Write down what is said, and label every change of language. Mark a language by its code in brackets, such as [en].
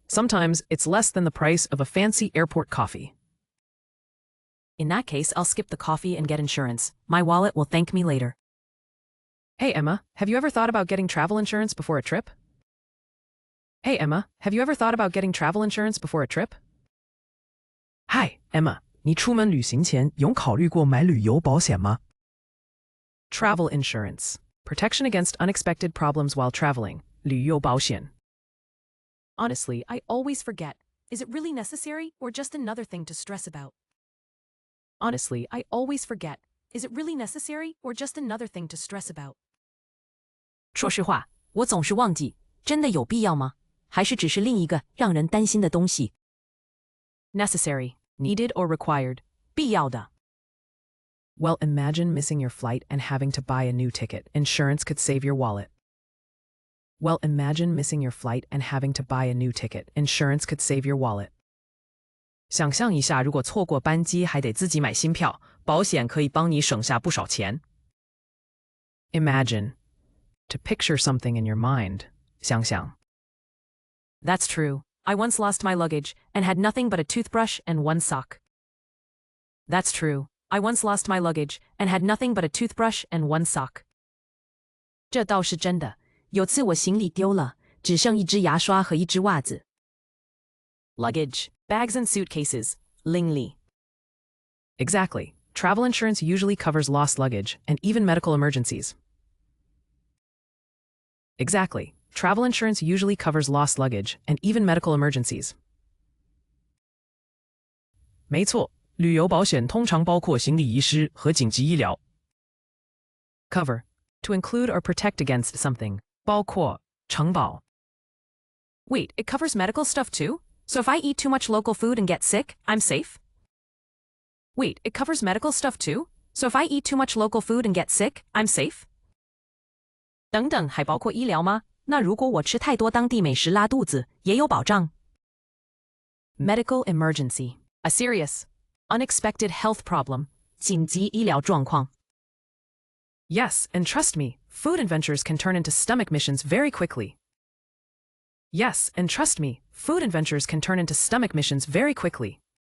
[en] Sometimes it's less than the price of a fancy airport coffee. In that case, I'll skip the coffee and get insurance. My wallet will thank me later. Hey, Emma, have you ever thought about getting travel insurance before a trip? Hey, Emma, have you ever thought about getting travel insurance before a trip? [zh] Hi, Emma, 你出门旅行前有考虑过买旅游保险吗？ [en] Travel insurance. Protection against unexpected problems while traveling. 旅游保险.Honestly, I always forget. Is it really necessary or just another thing to stress about? Honestly, I always forget. Is it really necessary or just another thing to stress about? [zh] 说实话，我总是忘记，真的有必要吗？还是只是另一个让人担心的东西？ [en] Necessary, needed or required. [zh] 必要的。 [en] Well, imagine missing your flight and having to buy a new ticket. Insurance could save your wallet. Well, imagine missing your flight and having to buy a new ticket. Insurance could save your wallet. [zh] 想象一下，如果错过班机还得自己买新票，保险可以帮你省下不少钱。 [en] Imagine. To picture something in your mind. 想象。That's true. I once lost my luggage and had nothing but a toothbrush and one sock. That's true. I once lost my luggage and had nothing but a toothbrush and one sock. [zh] 这倒是真的。有次我行李丢了，只剩一支牙刷和一只袜子。 [en] Luggage, bags and suitcases, 行李。Exactly. Travel insurance usually covers lost luggage and even medical emergencies. Exactly. Travel insurance usually covers lost luggage and even medical emergencies. [zh] 没错，旅游保险通常包括行李遗失和紧急医疗。 [en] Cover. To include or protect against something. [zh] 包括承保。 [en] Wait, it covers medical stuff too? So if I eat too much local food and get sick, I'm safe? Wait, it covers medical stuff too? So if I eat too much local food and get sick, I'm safe? [zh] 等等，还包括医疗吗？那如果我吃太多当地美食拉肚子，也有保障。 [en] Medical emergency. A serious, unexpected health problem. [zh] 紧急医疗状况。 [en] Yes, and trust me, food adventures can turn into stomach missions very quickly. Yes, and trust me, food adventures can turn into stomach missions very quickly.